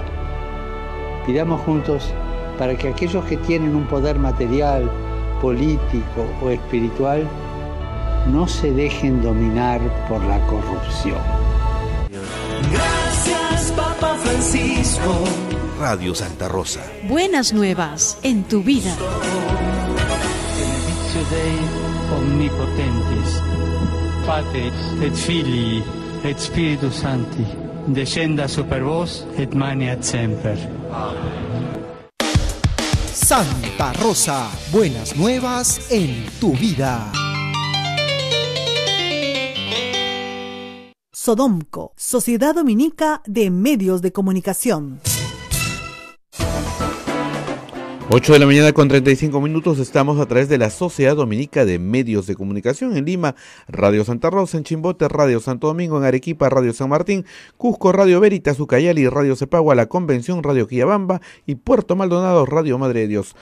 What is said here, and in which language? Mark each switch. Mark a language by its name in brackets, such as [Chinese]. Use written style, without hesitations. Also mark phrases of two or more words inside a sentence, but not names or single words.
[Spanish] Pidamos juntos para que aquellos que tienen un poder material, político o espiritual no se dejen dominar por la corrupción. Gracias, Papa Francisco. Radio Santa Rosa. Buenas nuevas en tu vida. [Latin] Benedictio Dei omnipotentis, Patris et Filii et Spiritus Sancti, descenda super vos et maneat semper. [Spanish] Santa Rosa, buenas nuevas en tu vida. Sodomco, Sociedad Dominica de Medios de Comunicación. 8 de la mañana con 35 minutos, estamos a través de la Sociedad Dominica de Medios de Comunicación en Lima, Radio Santa Rosa, en Chimbote, Radio Santo Domingo, en Arequipa, Radio San Martín, Cusco, Radio Veritas, Ucayali, Radio Cepagua, La Convención, Radio Quillabamba y Puerto Maldonado, Radio Madre de Dios.